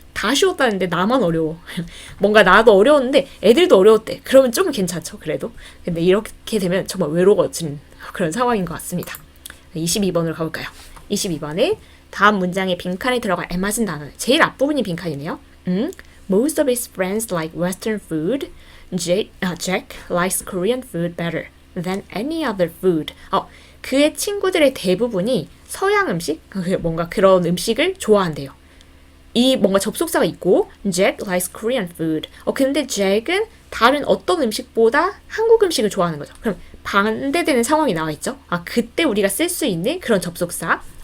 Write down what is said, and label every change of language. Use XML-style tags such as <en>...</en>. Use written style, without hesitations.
<ko>다 쉬웠다는데 나만 어려워. 뭔가 나도 어려웠는데 애들도 어려웠대. 그러면 좀 괜찮죠. 그래도. 근데 이렇게 되면 정말 외로워진 그런 상황인 것 같습니다. 22번으로 가볼까요? 22번에 다음 문장의 빈칸에 들어갈 알맞은 단어. 제일 앞부분이 빈칸이네요.</ko> <en>Most of his friends like Western food. Jack likes Korean food better than any other food.</en> <ko>그의 친구들의 대부분이 서양 음식, 뭔가 그런 음식을 좋아한대요. 이 뭔가 접속사가 있고</ko> <en>Jack likes Korean food.</en> <ko>근데 Jack은 다른 어떤 음식보다 한국 음식을 좋아하는 거죠. 그럼 반대되는 상황이 나와 있죠. 그때 우리가 쓸 수 있는 그런 접속사.</ko>